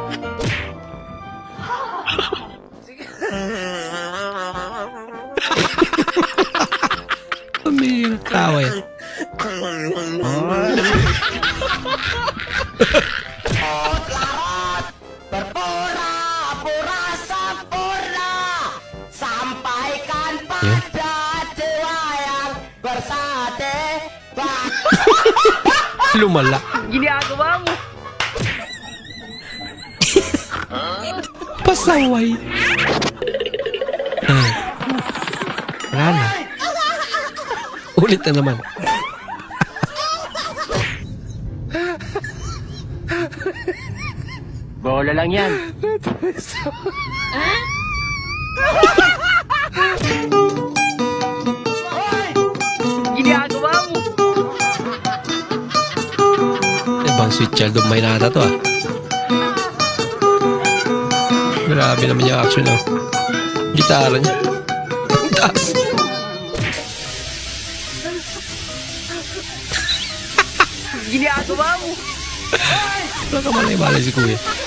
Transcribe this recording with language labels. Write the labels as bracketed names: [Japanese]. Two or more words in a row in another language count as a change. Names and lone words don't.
[Filipino] May tawa yan. [Indonesian] sampaikan [Filipino] Yun. [Indonesian] pada jiwa yang bersate. [Filipino] Lumala. Ginagawa mo. Pasaway. Wala na. Ulit na naman. Bola lang yan. Ginagawa mo. Ibang [English] sweet child of mine [Filipino] nata to ah. Grabe naman yung action oh. Gitara niya. Ang taas. Ginagawa mo. Wala ka malay-malay si kuya.